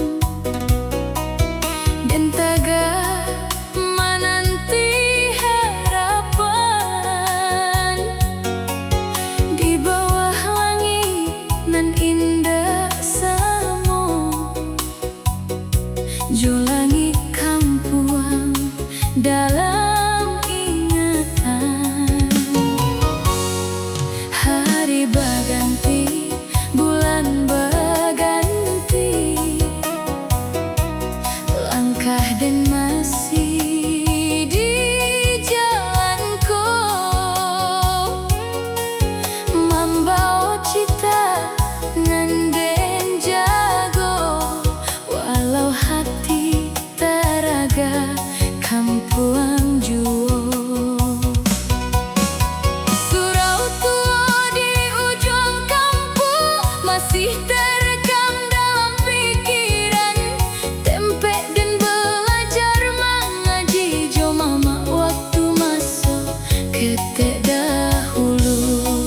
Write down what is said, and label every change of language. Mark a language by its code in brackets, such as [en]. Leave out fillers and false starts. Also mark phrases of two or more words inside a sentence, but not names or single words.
[id] dan taga menanti harapan di bawah langit nan indah samo. [min] Jo langit kampuang dalam ingatan. [id] Hari berganti, bulan berganti, langkah dan masih di jalanku, membawa cita [min] nan den jago, [id] walau hati teraga [min] kampuang juo. [id] Masih terekam dalam pikiran, tempe dan belajar mengaji jo mama waktu masuk ketek dahulu.